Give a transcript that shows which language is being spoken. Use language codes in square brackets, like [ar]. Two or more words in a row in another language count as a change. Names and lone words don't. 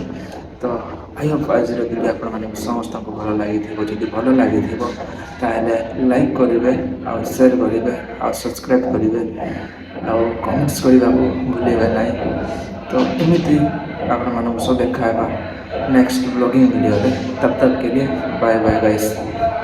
[or] ତ [en] I hope [or] ଆଜିର ଭିଡ଼ିଓ ଆପଣମାନଙ୍କୁ ସମସ୍ତଙ୍କୁ ଭଲ ଲାଗିଥିବ। ଯଦି ଭଲ ଲାଗିଥିବ ତାହେଲେ ଲାଇକ୍ କରିବେ, ଆଉ ସେୟାର କରିବେ, ଆଉ ସବସ୍କ୍ରାଇବ୍ କରିବେ, ଆଉ କମେଣ୍ଟସ୍ କରିବାକୁ ଭୁଲିବେ ନାହିଁ। ତ ଏମିତି ଆପଣମାନଙ୍କ ସହ ଦେଖା ହେବା [en] next vlogging video [or] है। [hi] तब तक के लिए [en] bye bye guys.